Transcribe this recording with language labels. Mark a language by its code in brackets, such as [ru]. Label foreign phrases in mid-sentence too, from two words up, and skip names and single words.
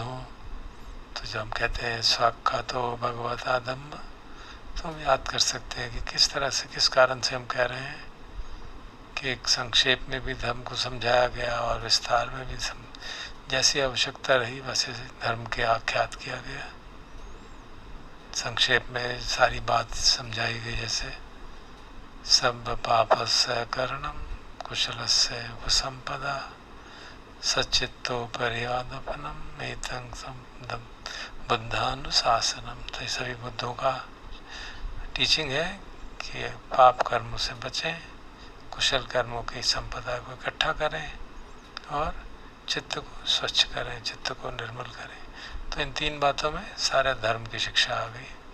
[hi] हो, तो जब हम कहते हैं [pi] साक्षातो भगवता धम्म, [hi] तो हम याद कर सकते हैं कि किस तरह से, किस कारण से हम कह रहे हैं कि एक संक्षेप में भी धर्म को समझाया गया और विस्तार में भी जैसी आवश्यकता रही वैसे धर्म के आख्यात किया गया। संक्षेप में सारी बात समझाई गई, जैसे [pi] सब पापस्य करणम कुशलस्य उपसंपदा सच्चित्तो परिवादपनम एतं संदम बुद्धानुशासनम। [hi] तो ये सभी बुद्धों का टीचिंग है कि पाप कर्मों से बचें, कुशल कर्मों की संपदा को इकट्ठा करें और चित्त को स्वच्छ करें, चित्त को निर्मल करें। तो इन तीन बातों में सारे धर्म की शिक्षा आ गई।